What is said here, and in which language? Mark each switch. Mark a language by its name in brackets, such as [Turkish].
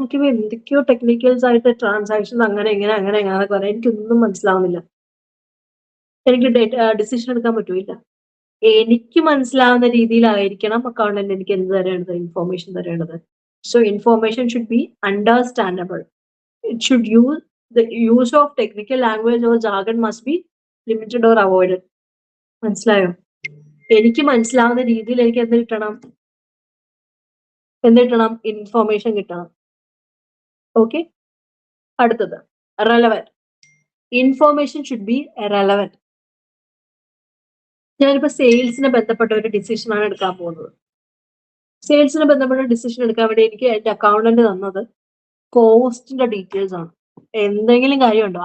[Malayalam] നോക്കിയപ്പോൾ എന്തൊക്കെയോ ടെക്നിക്കൽസ് ആയിട്ട് ട്രാൻസാക്ഷൻ അങ്ങനെ എങ്ങനെ പറയാം, എനിക്കൊന്നും മനസ്സിലാവുന്നില്ല. എനിക്ക് ഡിസിഷൻ എടുക്കാൻ പറ്റൂല. എനിക്ക് മനസ്സിലാവുന്ന രീതിയിലായിരിക്കണം അക്കൗണ്ടന്റ് എനിക്ക് എന്ത് തരേണ്ടത്, ഇൻഫോർമേഷൻ തരേണ്ടത്. So information should be understandable. It should use [English] the use of technical language or jargon must be limited or avoided. [Malayalam] മനസ്സിലായോ? എനിക്ക് മനസ്സിലാവുന്ന രീതിയിൽ എനിക്ക് എന്ത് കിട്ടണം? ഇൻഫോർമേഷൻ കിട്ടണം. ഓക്കെ, അടുത്തത് relevant. Information should be relevant. ഞാനിപ്പോ സെയിൽസിനെ ബന്ധപ്പെട്ട ഒരു ഡിസിഷനാണ് എടുക്കാൻ പോകുന്നത്. സെയിൽസിനെ ബന്ധപ്പെട്ട ഡിസിഷൻ എടുക്കാൻ വേണ്ടി എനിക്ക് എന്റെ അക്കൗണ്ടന്റ് തന്നത് കോസ്റ്റിന്റെ ഡീറ്റെയിൽസ് ആണ്. എന്തെങ്കിലും കാര്യമുണ്ടോ?